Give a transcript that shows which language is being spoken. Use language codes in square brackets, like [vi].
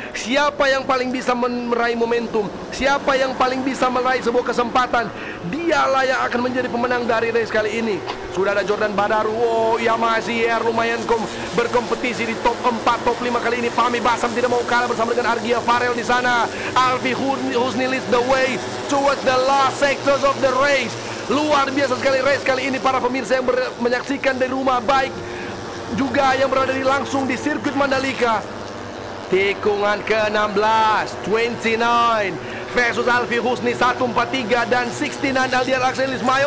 [id] Siapa yang paling bisa meraih momentum, siapa yang paling bisa meraih sebuah kesempatan, dialah yang akan menjadi pemenang dari race kali ini. Sudah ada Jordan Badaru, oh, Yamaha ZR lumayan berkompetisi di top 4, top 5 kali ini. Fahmi Basam tidak mau kalah bersama dengan Argia Farel di sana. [en] Alfi Husni leads the way towards the last sectors of the race. [id] Luar biasa sekali race kali ini para pemirsa yang menyaksikan dari rumah, baik juga yang berada langsung di sirkuit Mandalika. Tikungan ke-16, 29. versus Alfi Husni 143 dan 69 Aldian Axel Ismail.